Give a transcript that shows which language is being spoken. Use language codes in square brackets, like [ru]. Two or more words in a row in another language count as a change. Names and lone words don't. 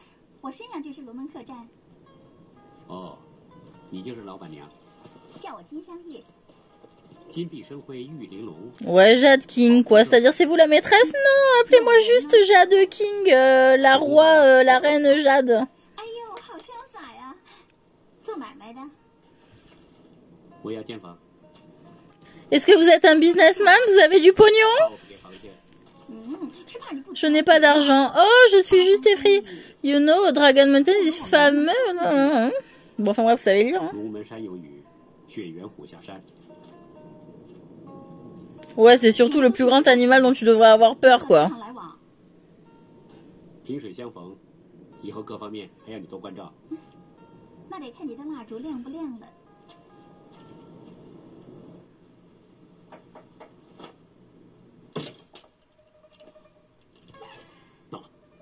[zh] 我身上就是龙门客栈，哦，你就是老板娘。叫我金香玉。金碧生辉，玉玲珑。 [fr] Ouais, Jade King, quoi. C'est-à-dire, c'est vous la maîtresse? Non, appelez-moi juste Jade King, la roi, la reine Jade. [zh] 哎呦，好潇洒呀！做买卖的。我要间房。 [fr] Est-ce que vous êtes un businessman? Vous avez du pognon? [zh] 给房间。是怕你不。 [fr] Je n'ai pas d'argent. Oh, je suis juste effrayée. [en] You know, Dragon Mountain is fameux. [fr] Bon, enfin bref, vous savez lire. Hein. [zh] 龙门山有雨，雪原虎下山。 [fr] Ouais, c'est surtout le plus grand animal dont tu devrais avoir peur, quoi. [zh] 萍水相逢，以后各方面还要你多关照。那得看你的蜡烛亮不亮了。到了。